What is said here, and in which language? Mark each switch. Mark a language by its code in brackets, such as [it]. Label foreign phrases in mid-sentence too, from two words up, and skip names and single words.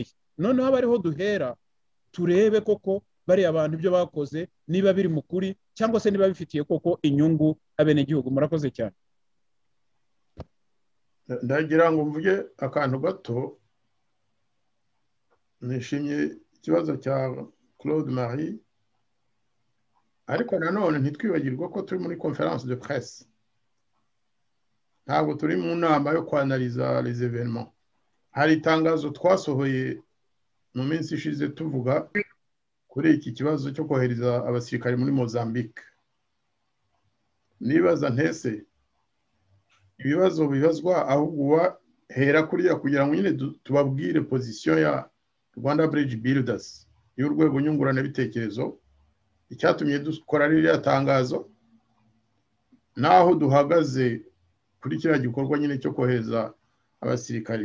[rw] Noneho abariho duhera turebe koko bari abantu ibyo bakoze niba biri mu kuri, cyangwa se niba bifitiye koko inyungu abenegihugu. Murakoze cyane. ndagira ngo mvuge akantu gato. Nishimiye ikibazo cya Claude Marie, ariko nanone ntitwibagirwe ko turi muri [fr] conference de presse, [rw] ntabwo turi mu nama yo kwanaliza [fr] les événements. [rw] Hari itangazo twasohoye mu minsi ishize tuvuga kuri iki kibazo cyo kohereza abasirikare muri Mozambique. Nibaza ntese ibibazo bibazwa ahubwo hera kuriya kugira ngo nyine tubabwire position ya Rwanda Bridge Builders y'urwego nyungurana bitekerezo icyatumye dukora ririya tangazo, naho duhagaze kuri kiriya gikorwa nyine cyo kohereza abasirikare.